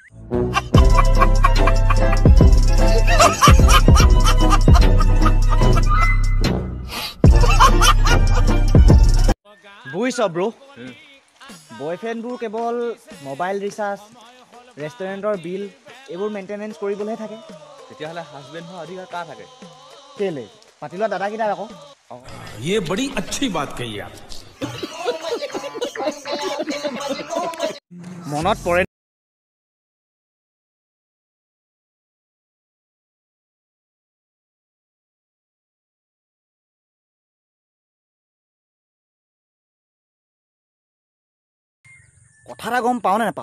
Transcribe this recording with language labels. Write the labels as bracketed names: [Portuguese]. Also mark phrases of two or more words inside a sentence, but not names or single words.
[Assamese] বুইছ ব্ৰো বয়ফ্ৰেণ্ডবোৰ কেৱল [English] mobile recharge [Assamese] ৰেষ্টুৰেণ্টৰ বিল এইবোৰ মেইনটেনেঞ্চ কৰিবলৈহে থাকে তেতিয়াহ'লে হাজবেণ্ড হোৱা অধিকাৰ কাৰ থাকে কেলে পাতি লোৱা দাদাকেইটাৰ আকৌ [Hindi] ये बड़ी अच्छी बात कही आप [Assamese] মনত পৰে কথা এটা গম পাওঁ নে নাপাওঁ